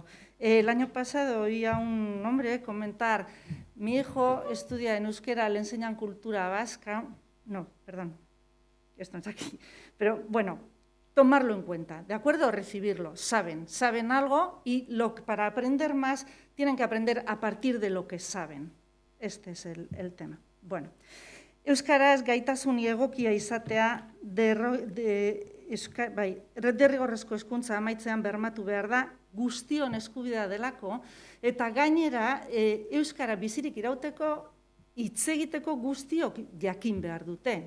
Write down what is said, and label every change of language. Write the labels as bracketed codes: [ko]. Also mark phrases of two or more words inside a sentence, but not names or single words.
[es] El año pasado oí a un hombre comentar: mi hijo estudia en euskera, le enseñan cultura vasca. No, perdón, esto no está aquí. Pero bueno, tomarlo en cuenta, ¿de acuerdo? Recibirlo, saben algo y para aprender más tienen que aprender a partir de lo que saben. Este es el tema. [eu] Bueno, euskaraz gaitasun egokia izatea derrigorrezko hezkuntza amaitzean bermatu behar da, guztion eskubidea delako, eta gainera euskara bizirik irauteko hitz egiteko guztiok jakin behar dute.